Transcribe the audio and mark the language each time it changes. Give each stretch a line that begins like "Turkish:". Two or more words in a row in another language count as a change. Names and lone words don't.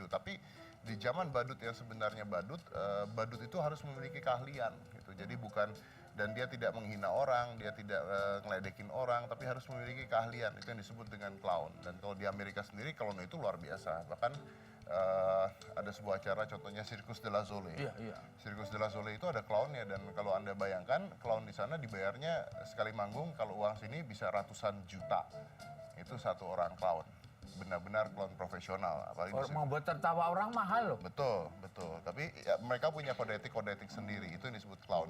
Indonesian: Tapi di zaman badut yang sebenarnya badut, badut itu harus memiliki keahlian gitu. Jadi bukan dan dia tidak menghina orang, dia tidak ngeledekin orang, tapi harus memiliki keahlian. Itu yang disebut dengan clown. Dan kalau di Amerika sendiri, clown itu luar biasa. Bahkan ada sebuah acara, contohnya Circus de la Soleil. Iya, iya. Circus de la Soleil itu ada clownnya, dan kalau Anda bayangkan, clown di sana dibayarnya sekali manggung, kalau uang sini bisa ratusan juta. Itu satu orang clown. Benar-benar clown profesional. Apalagi Membuat tertawa orang mahal loh. Betul, betul. Tapi ya, mereka punya kode etik sendiri, itu yang disebut clown.